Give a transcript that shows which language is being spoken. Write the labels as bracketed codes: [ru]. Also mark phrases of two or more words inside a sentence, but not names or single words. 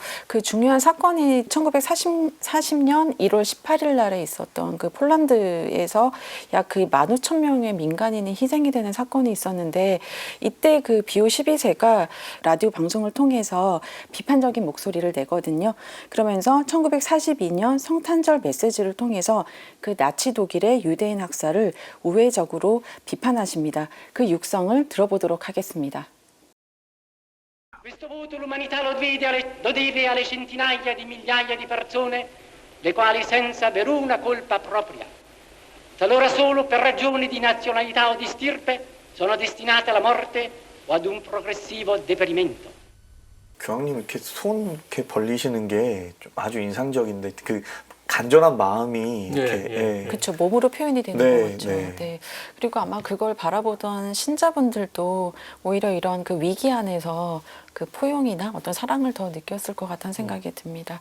[ko] 그 중요한 사건이 1940년 1월 18일 날에 있었던 그 폴란드에서 약 그 15,000명의 민간인이 희생이 되는 사건이 있었는데, 이때 그 비오 12세가 라디오 방송을 통해서 비판적인 목소리를 내거든요. 그러면서 1942년 성탄절 메시지를 통해서 그 나치 독일의 유대인 학살을 우회적으로 비판하십니다. 그 육성을 들어보도록 하겠습니다. [it] Questo voto l'umanità lo deve alle centinaia di migliaia di persone, le quali senza veruna colpa propria, talora solo per ragioni di nazionalità o di stirpe, sono destinate alla morte o ad un progressivo deperimento. [ko] 교황님 이렇게 손 이렇게 벌리시는 게 좀 아주 인상적인데 그 간절한 마음이 이렇게 예. 그렇죠. 몸으로 표현이 되는 네, 거죠. 네. 네. 그리고 아마 그걸 바라보던 신자분들도 오히려 이런 그 위기 안에서 그 포용이나 어떤 사랑을 더 느꼈을 것 같다는 생각이 듭니다.